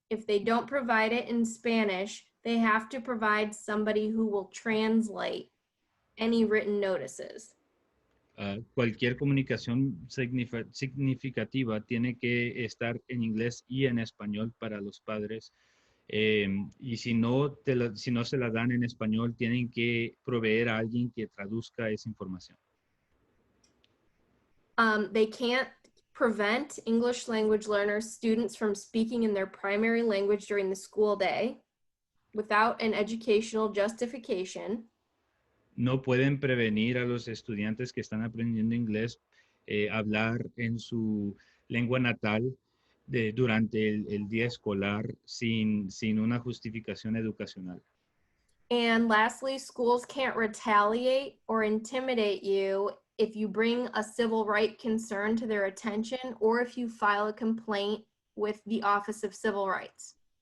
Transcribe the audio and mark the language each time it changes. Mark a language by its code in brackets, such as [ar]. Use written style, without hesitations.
[en] If they don't provide it in Spanish, they have to provide somebody who will translate any written notices. [es] Cualquier comunicación significativa tiene que estar en inglés y en español para los padres. Y si no se la dan en español, tienen que proveer a alguien que traduzca esa información. [en] They can't prevent English language learner students from speaking in their primary language during the school day without an educational justification. [es] No pueden prevenir a los estudiantes que están aprendiendo inglés hablar en su lengua natal durante el día escolar sin una justificación educacional. [en] And lastly, schools can't retaliate or intimidate you if you bring a civil right concern to their attention or if you file a complaint with the Office of Civil Rights.